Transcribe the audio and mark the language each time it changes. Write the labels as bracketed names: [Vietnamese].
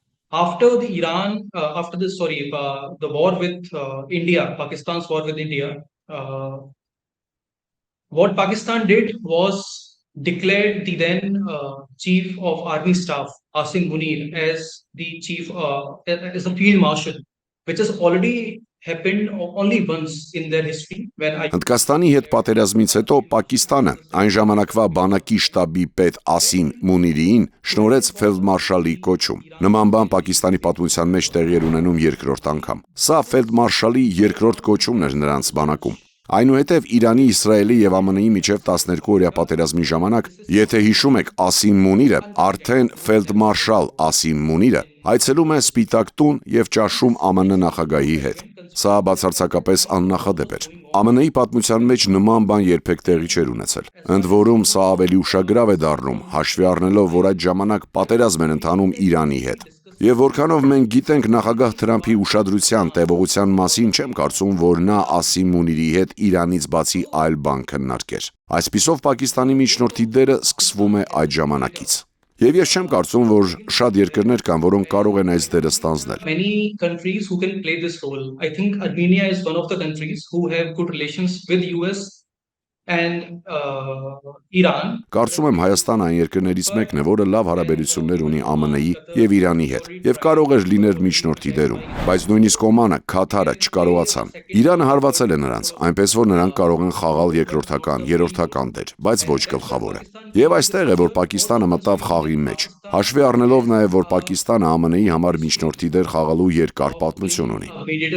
[English] After the war with India, Pakistan's war with India, what Pakistan did was declared the then Chief of Army Staff, Asim Munir, as the as a field marshal, which has already happened only once in their history. [Armenian] Հնդկաստանի հետ պատերազմից հետո Պակիստանը այն ժամանակվա բանակի շտաբի պետ Ասիմ Մունիրիին շնորհեց ֆելդմարշալի կոչում։ Նման բան Պակիստանի պատմության մեջ տեղի էր ունենում երկրորդ անգամ։ Սա ֆելդմարշալի երկրորդ կոչումն էր նրանց բանակում։ Այնուհետև Իրանի, Իսրայելի եւ ԱՄՆ-ի միջև 12-օրյա պատերազմի ժամանակ, եթե հիշում եք, Ասիմ Մունիրը, արդեն ֆելդմարշալ Ասիմ Մունիրը, այցելում է Սպիտակ տուն եւ ճաշում ԱՄՆ նախագահի հետ։ Սա բացարձակապես աննախադեպ էր։ ԱՄՆ-ի պատմության մեջ նման բան երբեք տեղի չէր ունեցել։ Ընդ որում սա ավելի ուշագրավ է դառնում, հաշվի առնելով, որ այդ ժամանակ պատերազմ էր ընթանում Իրանի հետ։ Եվ որքանով մենք գիտենք նախագահ Թրամփի ուշադրության տևողության մասին, չեմ կարծում, որ նա Ասիմ Մունիրի հետ Իրանից բացի այլ բան քննարկեր։ Այսպիսով Պակիստանի միջնորդի դերը սկսվում է այդ ժամանակից։ Եվ ես չեմ կարծում, որ շատ երկրներ կան, որոնք կարող են այս դերը ստանձնել։ [English] Many countries who can play this role. I think Armenia is one of the countries who have good relations with US and Iran. [Armenian] Կարծում եմ Հայաստանը այն երկրներից մեկն է, որը լավ հարաբերություններ ունի ԱՄՆ-ի եւ Իրանի հետ եւ կարող էր լինել միջնորդի դերում, բայց նույնիսկ Օմանը, Քաթարը չկարողացան։ Իրանը հարվածել է նրանց, այնպես որ նրանք կարող են խաղալ երկրորդական, երրորդական դեր, բայց ոչ գլխավորը։ Եվ այստեղ է, որ Պակիստանը մտավ խաղի մեջ։ Հաշվի առնելով նաեւ, որ Պակիստանը ԱՄՆ-ի համար միջնորդի դեր խաղալու երկար պատմություն ունի։